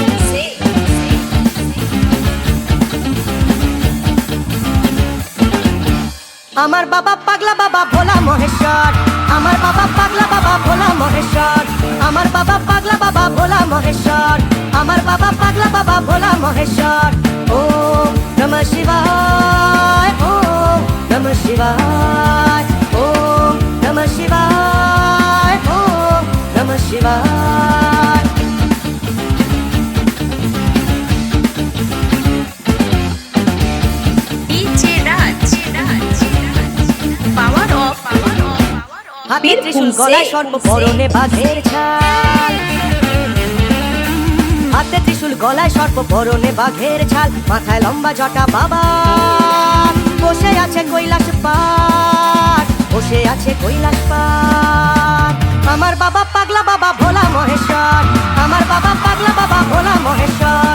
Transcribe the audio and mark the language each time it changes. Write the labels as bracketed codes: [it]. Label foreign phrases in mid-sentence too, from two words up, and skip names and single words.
[bn] আমার বাবা পাগলা বাবা ভোলা মহেশ্বর, আমার বাবা পাগলা বাবা ভোলা মহেশ্বর, আমার বাবা পাগলা বাবা ভোলা মহেশ্বর, আমার বাবা পাগলা বাবা ভোলা মহেশ্বর। [sa] ওম নমঃ শিবায়, ওম নমঃ শিবায়, ওম নমঃ শিবায়, ওম নমঃ শিবায়। ডিজে রাজ পাওয়ার অফ [bn] হাতে ত্রিশূল, গলায় সর্প, পরনে বাঘের ছাল, হাতে ত্রিশূল, গলায় সর্প, পরনে বাঘের ছাল, মাথায় লম্বা জটা বাবা, বসে আছে কৈলাস পার, বসে আছে কৈলাস পার। আমার বাবা পাগলা বাবা ভোলা মহেশ্বর, আমার বাবা পাগলা বাবা ভোলা মহেশ্বর।